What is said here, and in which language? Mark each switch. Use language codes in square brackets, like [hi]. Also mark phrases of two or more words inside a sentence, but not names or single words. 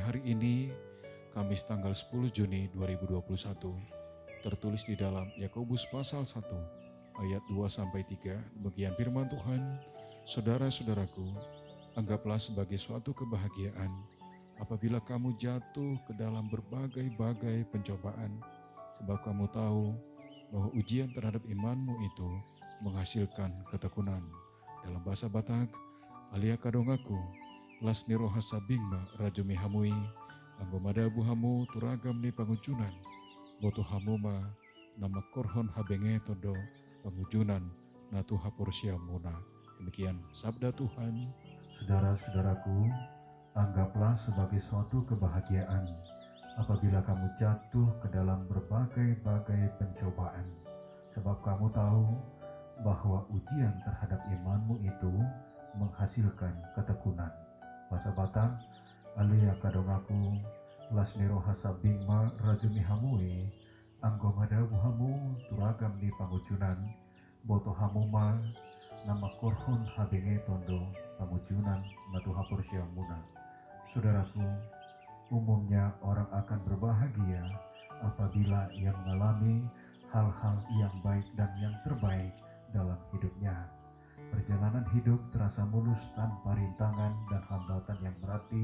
[id] hari ini, Kamis tanggal 10 Juni 2021, tertulis di dalam Yakobus pasal 1, ayat 2-3, demikian firman Tuhan, saudara-saudaraku, anggaplah sebagai suatu kebahagiaan apabila kamu jatuh ke dalam berbagai-bagai pencobaan, sebab kamu tahu bahwa ujian terhadap imanmu itu menghasilkan ketekunan. Dalam bahasa Batak, [bbc] alia kadongaku, lasni rohasa bingma rajumi hamui, anggomada buhamu turagam ni pangujunan, boto hamuma nama korhon habenge todo pangujunan natu haporsia muna. [id] Demikian sabda Tuhan. Saudara-saudaraku, anggaplah sebagai suatu kebahagiaan apabila kamu jatuh ke dalam berbagai-bagai pencobaan, sebab kamu tahu bahwa ujian terhadap imanmu itu menghasilkan ketekunan. Bahasa Batak, [bbc] alia kadongaku, lasniro hasabingma rajumi hamui, anggomada buhamu turagam di pangujunan, boto hamuma, nama korhon habenge tondo, pangujunan natu hapursyamuna. [id] Saudaraku, umumnya orang akan berbahagia apabila ia mengalami hal-hal yang baik dan yang terbaik dalam hidupnya. Perjalanan hidup terasa mulus tanpa rintangan dan hambatan yang berarti.